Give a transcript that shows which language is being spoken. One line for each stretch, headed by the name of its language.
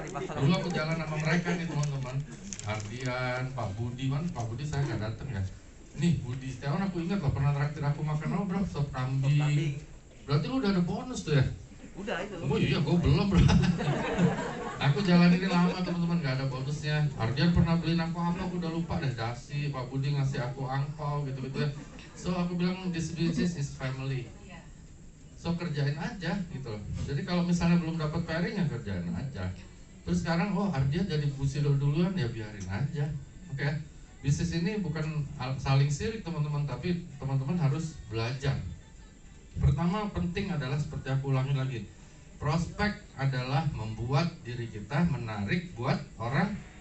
Indonesian: Dulu aku jalan sama mereka nih teman-teman, Ardian, Pak Budi, man, Pak Budi saya nggak dateng ya. Nih Budi Setiawan aku ingat loh pernah traktir aku makan bro, sop kambing. Berarti lu udah ada bonus tuh ya? Udah itu. Oh iya, gue belum bro. Aku jalan ini lama teman-teman, gak ada bonusnya. Ardian pernah beliin aku apa, aku udah lupa deh. Dasi, Pak Budi ngasih aku angpau gitu-gitu ya.
English: So
Indonesian: aku bilang
English: this business is family.
Indonesian: So kerjain aja gitu loh. Jadi kalau misalnya belum dapat pairing ya kerjain aja. Terus sekarang Ardian jadi busiro duluan ya biarin aja. Oke. Bisnis ini bukan saling sirik teman-teman, tapi teman-teman harus belajar. Pertama penting adalah seperti aku ulangi lagi, prospek adalah membuat diri kita menarik buat orang.